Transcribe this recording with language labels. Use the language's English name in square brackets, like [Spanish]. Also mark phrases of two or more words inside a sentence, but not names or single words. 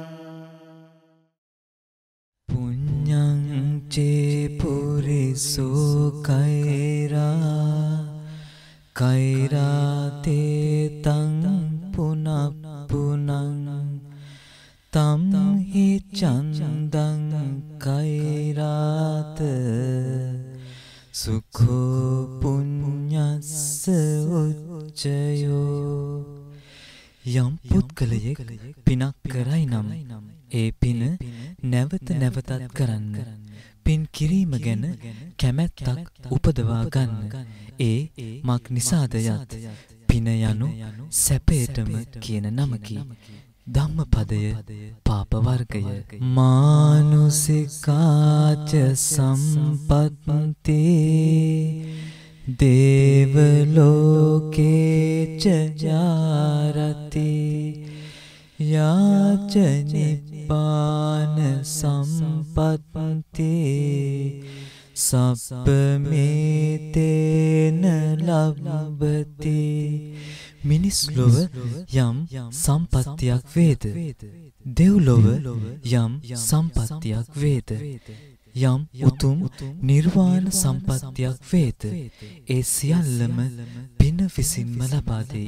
[Pali] पुण्यं चे पुरिसो कैराते तं पुनः पुनः तं हि चन्दं कैरात सुखो पुण्यस्य उच्चयो [Sinhala] යම් පුද්ගලයෙක් පිනක් කරයි නම් ඒ පින නැවත නැවතත් කරන්න. පින් කිරීම ගැන කැමැත්තක් උපදවා ගන්න. ඒ මක් නිසාද යත් පින යනු සැපයටම කියන නමකි. ධම්මපදය පාප වර්ගය. [Pali] මානුසිකාච සම්පත්තේ देवलोके च जारति याच निप्पान सम्पत्ति सप्पमेतेन लभ्यते [Sinhala] මිනිස් ලොව යම් සම්පත්තියක් වේද දෙව්ලොව යම් සම්පත්තියක් වේද යම් උතුම් නිර්වාණ සම්පත්තියක් වේද ඒ සියල්ලම පින විසින්ම ලබා දෙයි.